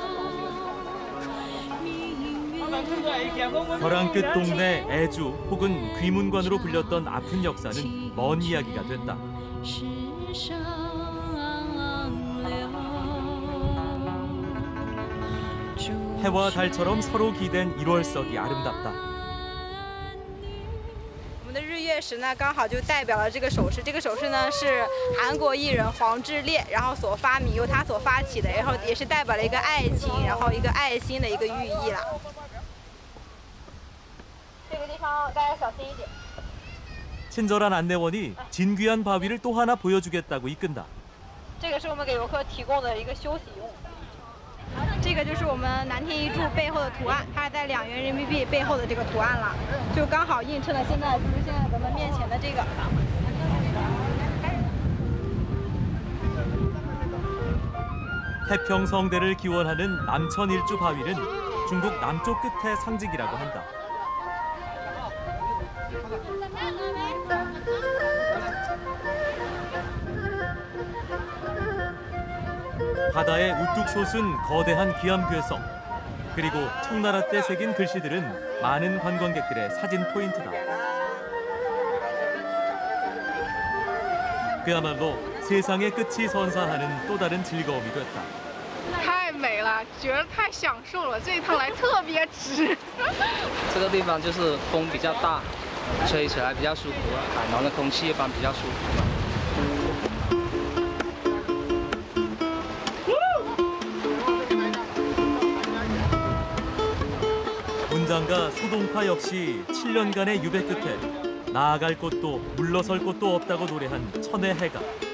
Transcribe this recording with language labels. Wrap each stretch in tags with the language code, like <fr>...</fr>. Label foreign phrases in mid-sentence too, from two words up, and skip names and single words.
<ko>벼랑 끝 동네 애주 혹은 귀문관으로 불렸던 아픈 역사는 먼 이야기가 됐다. 해와 달처럼 서로 기댄 1월석이 아름답다.</ko> <zh>我们的日月食呢，刚好就代表了这个首饰。这个首饰呢是韩国艺人黄致列，然后所发明，由他所发起的，然后也是代表了一个爱情，然后一个爱心的一个寓意啦。这个地方大家小心一点。</zh> <ko>친절한 안내원이 진귀한 바위를 또 하나 보여주겠다고 이끈다.</ko> <zh>这个是我们给游客提供的一个休息用。 这个就是我们南天一柱背后的图案，它是在2元人民币背后的这个图案了，就刚好映衬了现在咱们面前的这个。</zh> <ko>태평성대를 기원하는 남천일주 바위는 중국 남쪽 끝의 상징이라고 한다. 바다에 우뚝 솟은 거대한 기암괴석, 그리고 청나라 때 새긴 글씨들은 많은 관광객들의 사진 포인트다. 그야말로 세상의 끝이 선사하는 또 다른 즐거움이 됐다.</ko> <zh>太美了，觉得太享受了，这一趟来特别值。这个地方就是风比较大，吹起来比较舒服，海南的空气一般比较舒服。</zh> <ko>문장가 소동파 역시 7년간의 유배 끝에 나아갈 곳도 물러설 곳도 없다고 노래한 천의 해각.</ko>